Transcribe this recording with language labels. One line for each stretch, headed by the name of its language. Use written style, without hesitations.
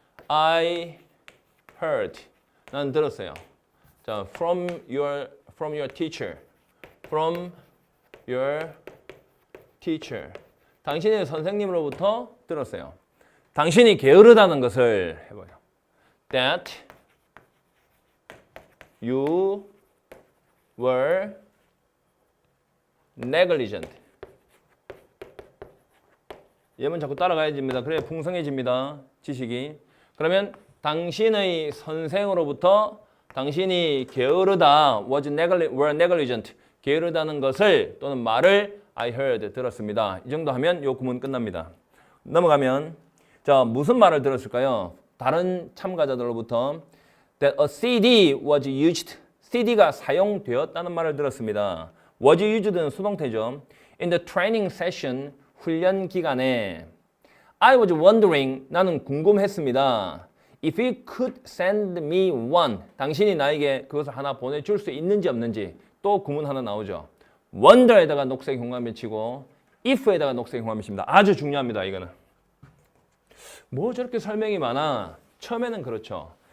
English: I heard.
Korean: 나는 들었어요.
English: 자, from your teacher. From your teacher.
Korean: 당신의 선생님으로부터 들었어요. 당신이 게으르다는 것을 해봐요.
English: That you were negligent.
Korean: 예문 자꾸 따라가야 됩니다. 그래야 풍성해집니다. 지식이. 그러면 당신의 선생으로부터 당신이 게으르다
English: were negligent.
Korean: 게으르다는 것을 또는 말을
English: I heard
Korean: 들었습니다. 이 정도 하면 요 구문 끝납니다. 넘어가면 자, 무슨 말을 들었을까요? 다른 참가자들로부터
English: that a CD was used.
Korean: CD가 사용되었다는 말을 들었습니다. was used는 수동태죠.
English: In the training session,
Korean: 훈련 기간에
English: I was wondering,
Korean: 나는 궁금했습니다.
English: If you could send me one,
Korean: 당신이 나에게 그것을 하나 보내줄 수 있는지 없는지 또 구문 하나 나오죠. wonder에다가 녹색 현관변 치고 if에다가 녹색 현관변 칩니다. 아주 중요합니다. 이거는. 뭐 저렇게 설명이 많아. 처음에는 그렇죠.